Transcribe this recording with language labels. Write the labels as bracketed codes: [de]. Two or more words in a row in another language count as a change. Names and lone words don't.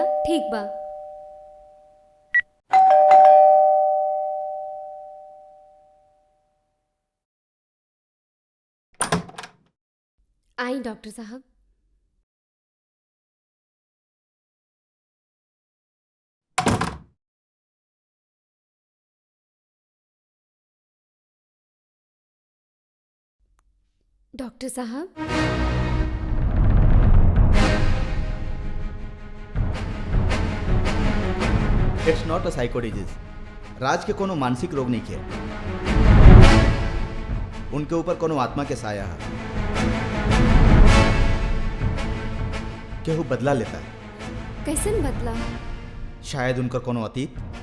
[bho] ठीक बा। आई डॉक्टर साहब। डॉक्टर साहब, [en] It's not a psycho disease. [bho] राज के कोनो मानसिक रोग नहीं है, उनके ऊपर कोनो आत्मा के साया है। केहू बदला लेता है। कैसन बदला? शायद उनका कोनो अतीत।